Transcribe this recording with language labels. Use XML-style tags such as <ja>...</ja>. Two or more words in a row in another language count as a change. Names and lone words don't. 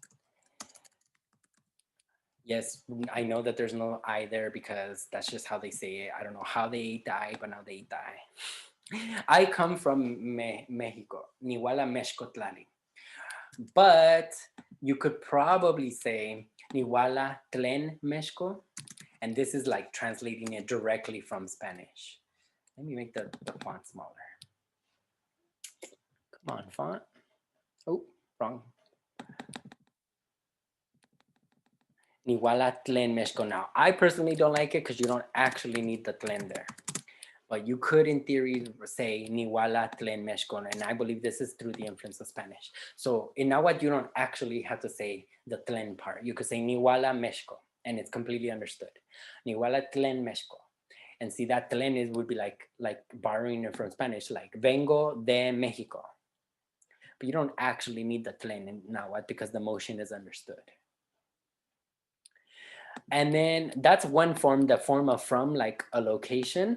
<en>Yes, I know that there's no I there because that's just how they say it. I don't know how they die, but now they die. I come from Mexico,</en> <nah>ni huallauh Mexico tlali.</nah> <en>But you could probably say</en> <nah>ni huallauh tlen Mexico,</nah> <en>and this is like translating it directly from Spanish. Let me make the font smaller. Come on, font. Oh, wrong.</en> <nah>Ni huallauh tlen Mexico.</nah> <en>Now, I personally don't like it because you don't actually need the tlen there. But you could, in theory, say</en> <nah>ni huallauh tlen Mexico,</nah> <en>and I believe this is through the influence of Spanish. So in Nahuatl, you don't actually have to say the tlen part. You could say</en> <nah>ni huallauh Mexico,</nah> <en>and it's completely understood.</en> <nah>Ni huallauh tlen Mexico.</nah> <en>And see, that tlen would be like borrowing it from Spanish, like</en> <es>vengo de Mexico.</es> <en>But you don't actually need the tlen in Nahuatl because the motion is understood. And then that's one form, the form of from, like a location.</en>